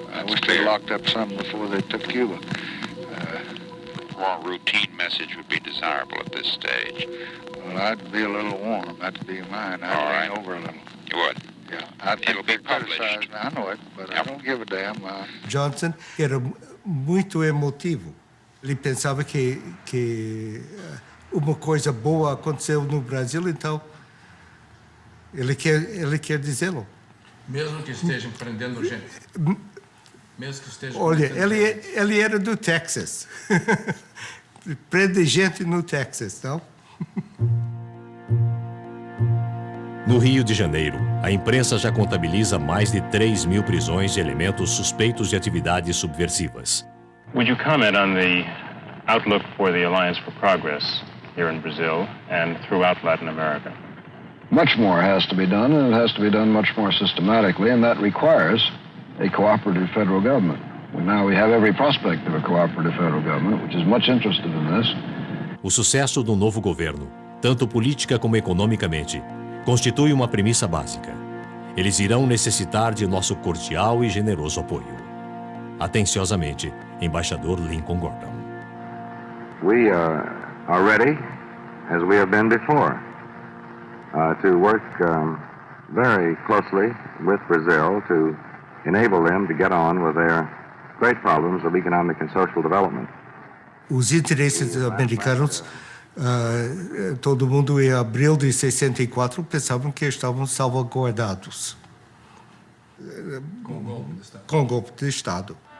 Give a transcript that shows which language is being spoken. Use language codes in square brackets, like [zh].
[en] I wish they locked up some before they took Cuba. A more routine message would be desirable at this stage. Well, I'd be a little warm. That'd be mine. I'd lean over a little. You would? Yeah. It'll be published. I know it, but I don't give a damn. [pt] Johnson era muito emotivo. Ele pensava que uma coisa boa aconteceu no Brasil, então ele quer dizê-lo. Mesmo que estejam prendendo gente. Mesmo que estejam. Olha, ele era do Texas. Prende gente no Texas, não? No Rio de Janeiro, a imprensa já contabiliza mais de 3.000 prisões de elementos suspeitos de atividades subversivas. [en] Would you comment on the outlook for the Alliance for Progress here in Brazil and throughout Latin America? Much more has to be done, and it has to be done much more systematically, and that requires a cooperative federal government. We have every prospect of a cooperative federal government, which is much interested in this. [pt] O sucesso do novo governo, tanto política como economicamente, constitui uma premissa básica. Eles irão necessitar de nosso cordial e generoso apoio. Atenciosamente, Embaixador Lincoln Gordon. [en] We are ready, as we have been before, to work very closely with Brazil to enable them to get on with their great problems of economic and social development. [pt] Os interesses americanos, todo mundo em abril de 64 pensavam que estavam salvaguardados com golpe de Estado.